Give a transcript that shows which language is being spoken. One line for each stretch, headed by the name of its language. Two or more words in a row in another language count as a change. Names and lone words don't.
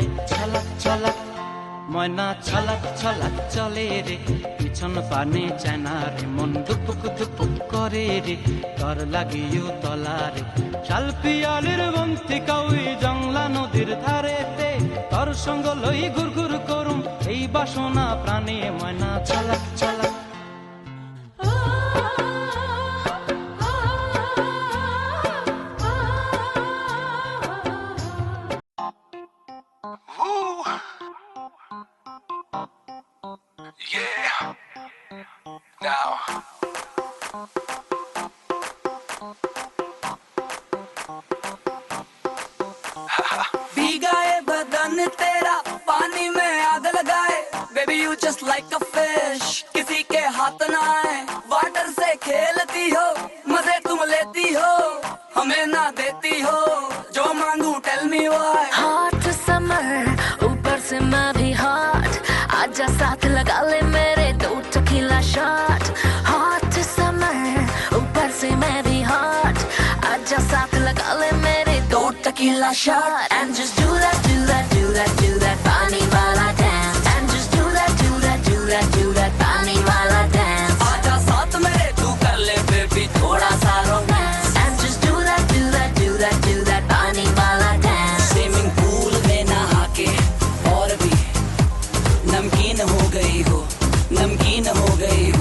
Bangla: ছলাক ছলাক, ময়না ছলাক ছলাক চলে রে, পিছন পানে চায় না রে, মন দুপুক দুপুক করে রে, তর লাগিও তলা রে। শালপিয়ালির বন্থিকা ওই জংলা নদীর ধারেতে, তর সঙ্গ লই ঘুর ঘুর করুম এই বাসনা প্রাণে। ময়না ছলাক ছলাক। Woo! Yeah.
English: Now.
Hindi: भीगा ये बदन तेरा पानी में आग लगाए,
English: baby you just like a fish,
Hindi: किसी के हाथ ना आए। वाटर से खेलती हो, मजे तुम लेती हो, हमें ना देती हो, जो मांगू
English: tell me why. hot summer
Hindi: ऊपर से मैं भी हॉट, आजा साथ लगा ले मेरे दो
English: tequila shot. hot summer
Hindi: ऊपर से मैं भी हॉट, आजा साथ लगा ले मेरे दो
English: tequila shot. And just do that, do that, do that, do that
Hindi: पानी वाला
English: dance। And just do that, do that, do that, do that
Hindi: पानी वाला
English: dance।
Hindi: आजा साथ मेरे तू कर ले बेबी थोड़ा सा रोमांस।
English: And just do that, do that, do that, do that
Hindi: पानी वाला
English: dance। swimming pool
Hindi: में नहा के और भी नमकीन हो गई हो, नमकीन हो गई हो।